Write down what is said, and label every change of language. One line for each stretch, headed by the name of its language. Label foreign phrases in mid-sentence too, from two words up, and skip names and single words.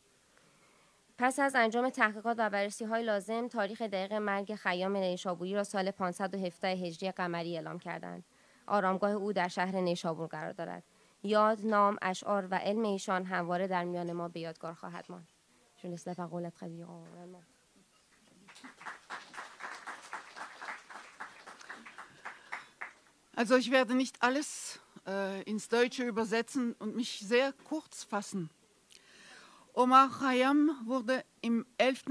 Persian: پس از انجام تحقیقات و بررسی‌های لازم، تاریخ دقیق مرگ خیام نیشابوری را سال 517 هجری قمری اعلام کردند. آرامگاه او در شهر نیشابور قرار دارد. یاد، نام، اشعار و علم ایشان همواره در میان ما به یادگار خواهد ماند.
German: Also ich werde nicht alles ins Deutsche übersetzen und mich sehr kurz fassen. Omar Khayyam wurde im 11.